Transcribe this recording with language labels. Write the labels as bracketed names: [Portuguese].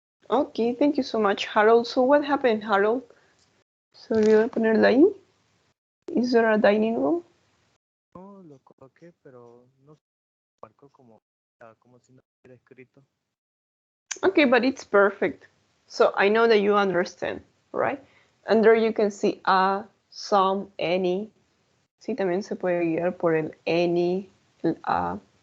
[English] Okay, thank you so much, Harold. So what happened, Harold? [Spanish] Se olvidó de ponerla ahí. [English] Is there a dining room? [Spanish] No, lo coloqué, pero no marcó como si no hubiera escrito. [English] Okay, but it's perfect. So I know that you understand, right? And there you can see a, some, any. [Spanish] Sí, también se puede guiar por el any, el a.